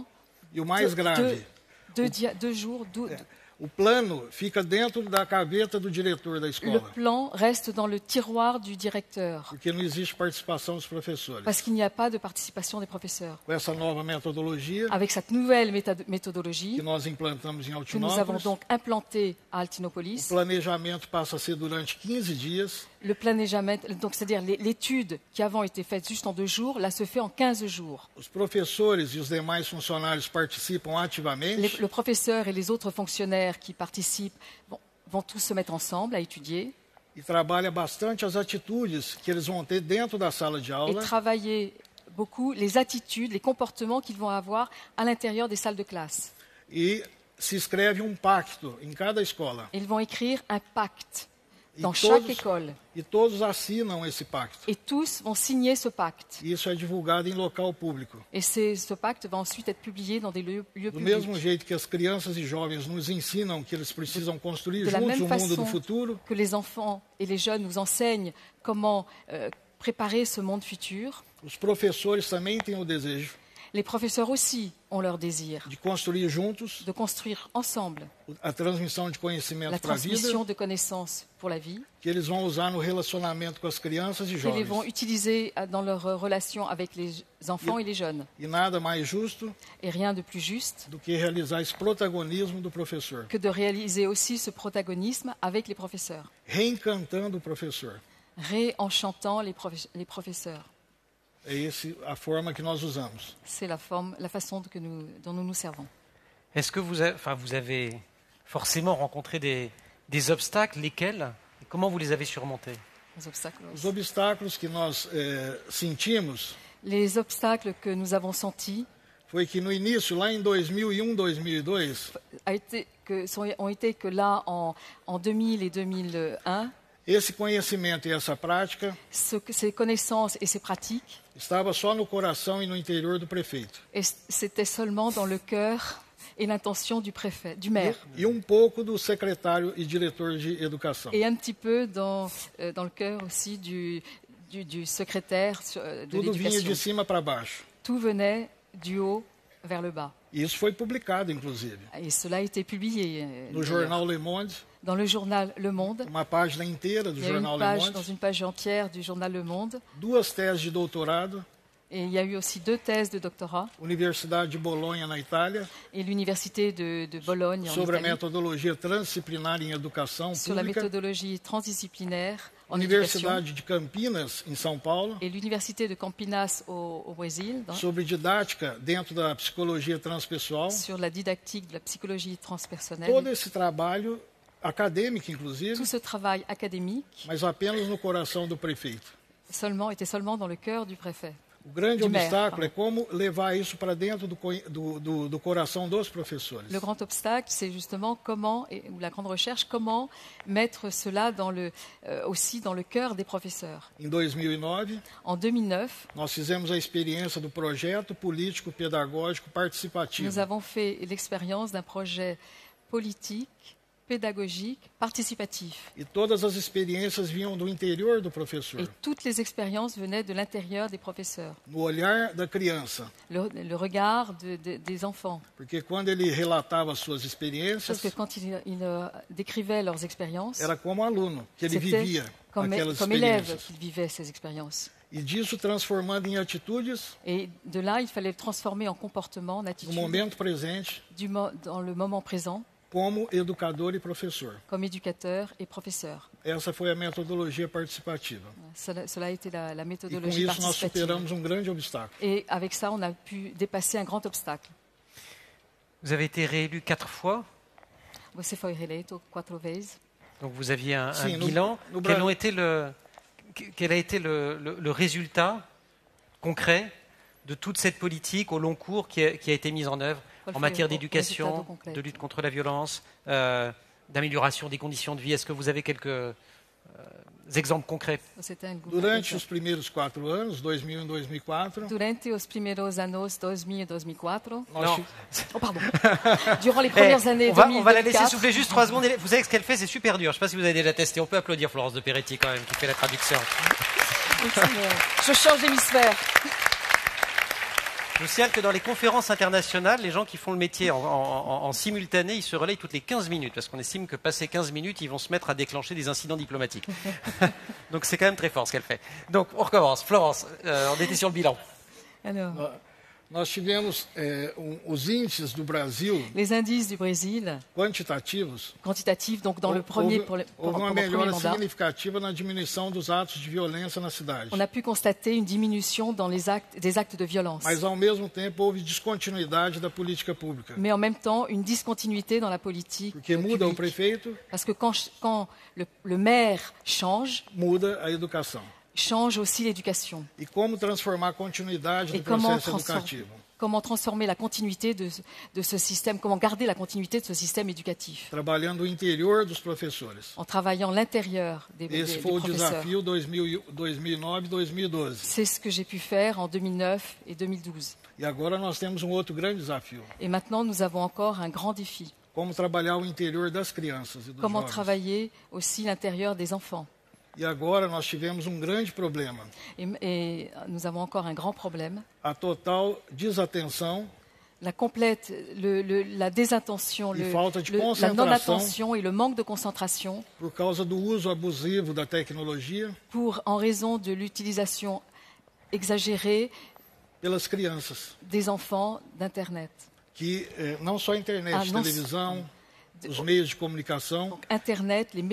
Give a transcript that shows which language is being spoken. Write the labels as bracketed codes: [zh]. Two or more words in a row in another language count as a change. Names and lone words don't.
[pt] E o mais grave, [fr] deux jours. [pt] o plano fica dentro da gaveta do diretor da [fr] Le [pt] escola, [fr] plan reste dans le tiroir du directeur, [pt] porque não existe participação dos professores. [fr] parce qu'il n'y a pas de participation des professeurs. [pt] Com essa nova metodologia [fr] Avec cette nouvelle [pt] que [fr] méthodologie [pt] nós implantamos em [fr] que nous avons [pt] Altinópolis, [fr] donc implantée à [pt] o [fr] Altinopolis, [pt] planejamento passa a ser durante 15 dias, [fr] le planejament, donc c'est-à-dire l'étude qui avant était faite juste en 2 jours, là se fait en 15 jours. [pt] os professores e os demais funcionários participam ativamente, [fr] Le professeur et les autres fonctionnaires qui participent vont tous se mettre ensemble à étudier [pt] e trabalha bastante as atitudes que eles vão ter dentro da sala de [fr] et [pt] aula [fr] travailler beaucoup les attitudes, les comportements qu'ils vont avoir à l'intérieur des salles de classe. [pt] e se escreve pacto em cada escola. [fr] Ils vont écrire un pacte dans [pt] E [fr] chaque [pt] todos, [fr] école [pt] e todos assinam esse pacto. [fr] et tous vont signer ce pacte. [pt] E isso é divulgado em local público. [fr] Et ce pacte va ensuite être publié dans des lieux [pt] Do [fr] publics. [pt] mesmo jeito que as crianças e jovens nos ensinam que eles precisam construir [fr] De la [pt] juntos [fr] même [pt] o mundo do [fr] façon [pt] futuro, [fr] que les enfants et les jeunes nous enseignent comment préparer ce monde futur, [pt] os professores também têm o desejo [fr] les professeurs aussi ont leur désir [pt] de construir juntos [fr] de construire ensemble [pt] a transmissão de conhecimento [fr] la [pt] para a vida, [fr] transmission de connaissances pour la vie, [pt] que eles vão usar no relacionamento com as crianças e [fr] qu'ils les vont [pt] jovens. [fr] utiliser dans leur relation avec les enfants et les jeunes. [pt] E nada mais justo [fr] Et rien de plus juste [pt] do que realizar esse protagonismo do professor, [fr] que de réaliser aussi ce protagonisme avec les professeurs, [pt] reencantando o professor. [fr] réenchantant les professeurs. [pt] É essa a forma que nós usamos. [fr] C'est la façon dont nous nous servons. Est-ce que vous avez forcément rencontré des obstacles, lesquels? Et comment vous les avez surmontés? Les obstacles. [pt] Os obstáculos que nós sentimos [fr] Les obstacles que nous avons sentis [pt] foi que no início, lá em 2001, 2002, [fr] ont été que là, en 2000 et 2001, [pt] esse conhecimento e essa prática [fr] ces connaissances et ces pratiques, [pt] estava só no coração e no interior do prefeito. [fr] c'était seulement dans le cœur et l'intention du préfet, du maire, [pt] E pouco do secretário e diretor de educação. [fr] et un petit peu dans le cœur aussi du secrétaire de [pt] Tudo vinha de [fr] l'éducation. [pt] cima para baixo. [fr] Tout venait du haut vers le bas. [pt] E isso foi publicado, inclusive, [fr] Et cela a été publié [pt] no jornal Le Monde, [fr] dans le journal Le Monde. [pt] uma página inteira do [fr] Il y a une [pt] jornal Le [fr] page, [pt] Monde, [fr] dans une page entière du journal Le Monde. [pt] 2 teses de doutorado, [fr] Et il y a eu aussi 2 thèses de doctorat [pt] Universidade de Bolonha, na Itália, [fr] et l'université de Bologne en [pt] sobre a [fr] Italie [pt] metodologia transdisciplinar em educação [fr] sur la [pt] pública, [fr] méthodologie transdisciplinaire en éducation [pt] Universidade de Campinas, em São Paulo, [fr] et l'université de Campinas au Brésil [pt] sobre didática dentro da psicologia transpessoal. [fr] sur la didactique de la psychologie transpersonnelle. [pt] Todo esse trabalho acadêmico, inclusive, [fr] Tout ce travail académique [pt] mas apenas no coração do prefeito. [fr] était seulement dans le cœur du préfet. [pt] O grande [fr] Du maire, [pt] obstáculo é como levar isso para dentro do coração dos professores. [fr] Le grand obstacle, c'est justement ou la grande recherche, comment mettre cela aussi dans le cœur des professeurs. [pt] Em 2009, [fr] En 2009, [pt] nós fizemos a experiência do projeto político pedagógico participativo. [fr] nous avons fait l'expérience d'un projet politique, pédagogique, participatif. [pt] E todas as experiências vinham do interior do professor, [fr] Et toutes les expériences venaient de l'intérieur des professeurs, [pt] no olhar da criança. [fr] le regard des enfants. [pt] Porque quando ele relatava suas [fr] Parce [pt] experiências, [fr] que quand ils décrivaient leurs expériences, [pt] era como aluno, que ele [fr] c'était [pt] vivia [fr] comme [pt] aquelas [fr] élève [pt] experiências. [fr] qu'ils vivaient ces expériences. [pt] E disso transformando em atitudes [fr] Et de là, il fallait le transformer en comportement, en [pt] no [fr] attitude, [pt] momento presente, [fr] dans le moment présent, [pt] como educador e professor. [fr] comme éducateur et professeur. [pt] Essa foi a metodologia participativa. [fr] Cela a été la [pt] E com [fr] méthodologie [pt] isso nós [fr] participative. [pt] superamos um grande obstáculo. [fr] Et avec ça, on a pu dépasser un grand obstacle. Vous avez été réélu 4 fois, [pt] Você foi reeleito 4 vezes. [fr] donc vous aviez un Si, nous- bilan. nous- Quel a été le résultat concret de toute cette politique au long cours qui a été mise en œuvre [pt] Qual [fr] en [pt] foi [fr] matière [pt] o [fr] d'éducation, [pt] resultado concreto? [fr] de lutte contre la violence, d'amélioration des conditions de vie? Est-ce que vous avez quelques exemples concrets? [pt] Você tem algum Durante exemplo? os primeiros 4 anos, 2000 e 2004, Durante os primeiros anos 2000 e 2004. nós [fr] Non. ti- Oh, pardon. Durant les premières années on va la laisser 2004. souffler juste 3 secondes. Vous savez que ce qu'elle fait, c'est super dur. Je ne sais pas si vous avez déjà testé. On peut applaudir Florence de Peretti quand même, qui fait la traduction. Je change d'hémisphère. Je vous signale que dans les conférences internationales, les gens qui font le métier en simultané, ils se relayent toutes les 15 minutes, parce qu'on estime que passé 15 minutes, ils vont se mettre à déclencher des incidents diplomatiques. Donc c'est quand même très fort ce qu'elle fait. Donc on recommence. Florence, on était sur le bilan. Alors, [pt] nós tivemos os índices do Brasil [fr] les indices du Brésil, [pt] quantitativos. [fr] quantitatifs, donc dans le premier, [pt] Houve uma [fr] pendant le premier [pt] melhora [fr] mandat, [pt] significativa na diminuição dos atos de violência na cidade. [fr] on a pu constater une diminution dans des actes de violence. [pt] Mas, ao mesmo tempo, houve descontinuidade da política pública. [fr] Mais en même temps, une discontinuité dans la politique [pt] Porque muda o [fr] publique. [pt] prefeito, [fr] Parce que quand le maire change, [pt] muda a educação. [fr] change aussi l'éducation. [pt] E como transformar a continuidade [fr] Et [pt] do processo [fr] comment [pt] educativo? [fr] transformer la continuité de ce système, comment garder la continuité de ce système éducatif [pt] Trabalhando o interior dos professores. [fr] en travaillant l'intérieur des [pt] Esse foi o [fr] professeurs. [pt] desafio 2009-2012. [fr] C'est ce que j'ai pu faire en 2009 et 2012. [pt] E agora nós temos um outro grande desafio. [fr] Et maintenant, nous avons encore un grand défi. [pt] Como trabalhar o interior das crianças e dos [fr] Comment [pt] jovens. [fr] travailler aussi l'intérieur des enfants. [pt] E agora nós tivemos um grande problema. [fr] Et nous avons encore un grand problème. [pt] A total desatenção [fr] La complète, la désintention, [pt] E falta de [fr] la [pt] concentração. [fr] non-attention et le manque de concentration [pt] por causa do uso abusivo da tecnologia [fr] en raison de l'utilisation exagérée [pt] pelas crianças. [fr] des enfants d'Internet. [pt] Que não só a internet, não- televisão, os meios de comunicação, [fr] Internet, les